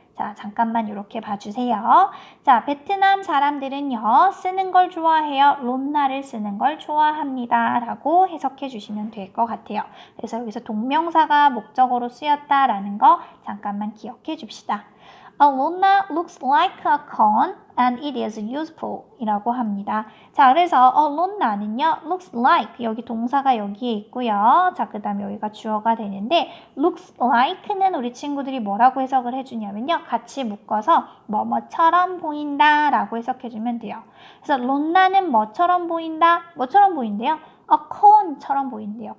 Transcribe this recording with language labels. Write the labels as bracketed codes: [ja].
[ko] 자, 잠깐만 이렇게 봐주세요. 자, 베트남 사람들은요, 쓰는 걸 좋아해요. 론나를 쓰는 걸 좋아합니다. 라고 해석해 주시면 될 것 같아요. 그래서 여기서 동명사가 목적어로 쓰였다라는 거 잠깐만 기억해 줍시다. [en] A lonna looks like a cone and it is useful [ko] 이라고 합니다. 자, 그래서 a lonna는요, looks like 여기 동사가 여기에 있고요. 자, 그 다음에 여기가 주어가 되는데 looks like는 우리 친구들이 뭐라고 해석을 해주냐면요. 같이 묶어서 뭐뭐처럼 보인다 라고 해석해주면 돼요. 그래서 lonna는 뭐처럼 보인다? 뭐처럼 보인대요? a cone처럼 보인대요.